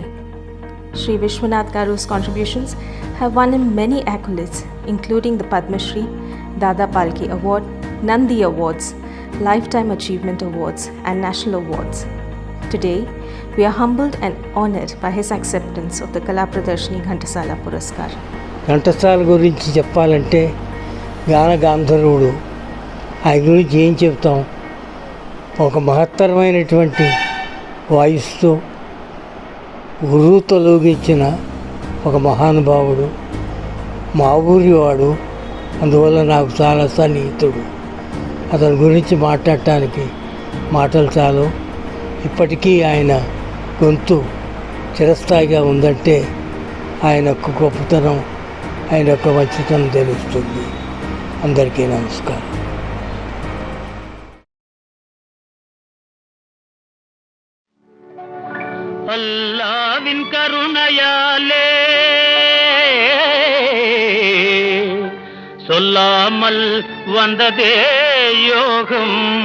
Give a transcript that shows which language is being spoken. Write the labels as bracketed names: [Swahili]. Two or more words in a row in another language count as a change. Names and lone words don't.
[English] Shri Vishwanath Garu's contributions have won him many accolades, including the Padma Shri, Dada Palki Award, Nandi Awards, Lifetime Achievement Awards, and National Awards. Today, We are humbled and honored by his acceptance of the Kala Pradarshini Ghantasala Puraskar. [Telugu] ఘంటసాల గురించి చెప్పాలంటే గాన గాంధర్వుడు. ఆయన గురించి ఏం చెప్తాం? ఒక మహత్తరమైనటువంటి వాయిస్తో గురువుతో లోగించిన ఒక మహానుభావుడు, మా ఊరివాడు. అందువల్ల నాకు చాలా సన్నిహితుడు. అతని గురించి మాట్లాడటానికి మాటలు చాలు. ఇప్పటికీ ఆయన గొంతు చిరస్థాయిగా ఉందంటే ఆయన యొక్క గొప్పతనం, ఆయన యొక్క మంచితనం తెలుస్తుంది. అందరికీ నమస్కారం. [Tamil] அல்லாவின் கருணையாலே சொல்லாமல் வந்ததே யோகம்.